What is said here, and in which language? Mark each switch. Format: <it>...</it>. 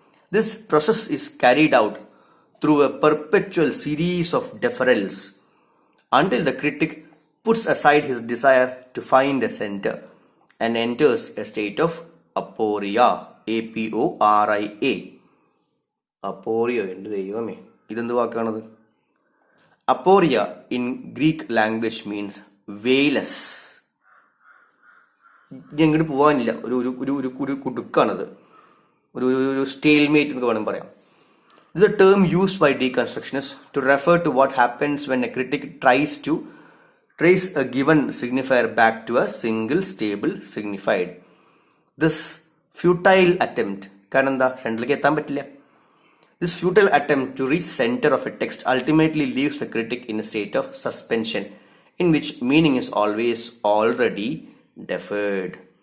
<en>This process is carried out through a perpetual series of deferrals until the critic puts aside his desire to find a center and enters a state of aporia, APORIA.</en> <ml>Aporia, എൻ്റെ ദൈവമേ, ഇതെന്ത് വാക്കാണത്?</ml> <en>Aporia in Greek language means veilless.</en> <ml>എങ്ങോട്ട് പോകാനില്ല, ഒരു കുടുക്കാണത്, ഒരു stalemate എന്നൊക്കെ വേണം പറയാം.</ml> <en>This is a term used by deconstructionists to refer to what happens when a critic tries to trace a given signifier back to a single stable signified. This futile attempt,</en> <ml>കാരണം എന്താ, സെൻട്രലിലേക്ക് എത്താൻ പറ്റില്ല.</ml> <en>This futile attempt to reach center of a text ultimately leaves the critic in a state of suspension in which meaning is always already deferred.</en>